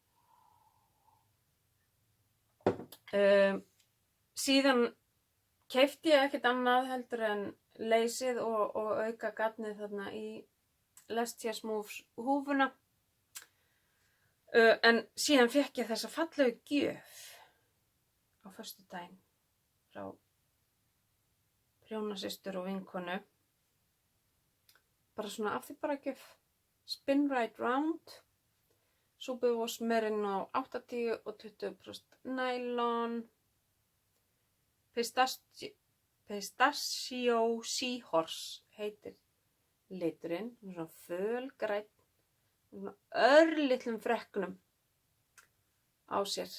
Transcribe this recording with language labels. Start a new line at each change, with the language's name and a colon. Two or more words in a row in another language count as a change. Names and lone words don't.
Icelandic: Síðan keypti ég ekkert annað heldur en leysið og auka gatnið þarna í Lestia Smooths húfuna. En síðan fékk ég þessa fallegu gjöf á föstudaginn frá prjónasystur og vinkonu. Bara svona af því bara gjöf.
English: Spin right round.
Icelandic: Súbuvós merino 80 og 20% nylon. Pistachio Seahorse heitir liturinn. Svona fölgrænn. Svona örlitlum freknum á sér.